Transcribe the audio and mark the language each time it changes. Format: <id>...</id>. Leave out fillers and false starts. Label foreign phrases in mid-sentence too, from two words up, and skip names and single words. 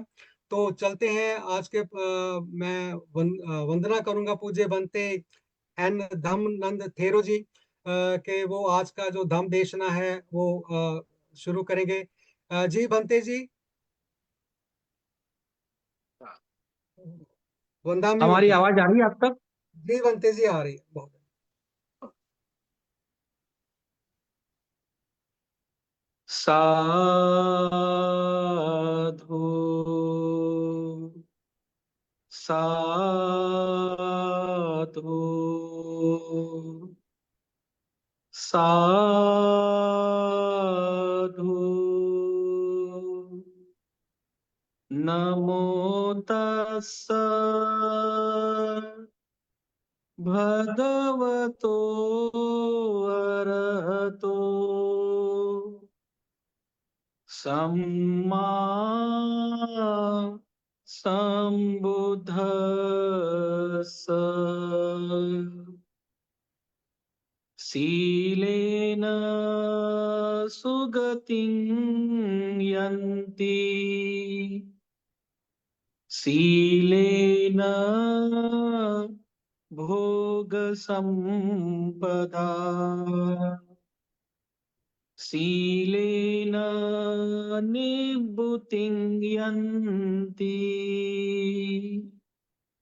<hi>तो चलते हैं आज के मैं वंदना करूंगा पूज्य बनते एन धम नंद थेरो जी के, वो आज का जो धम देशना है वो शुरू करेंगे। जी बनते जी, वंदा म्यूट हमारी है। आवाज आ रही है आप तक? जी बनते जी आ रही है बहुत। साधु साधु साधु।</hi> <pi>नमो तस्स भगवतो अरहतो सम्मा सम्बुद्धस्स। सीलेन सुगतिं यन्ति, सीलेन भोगसम्पदा, सीलेन निभृतिं यन्ति।</pi>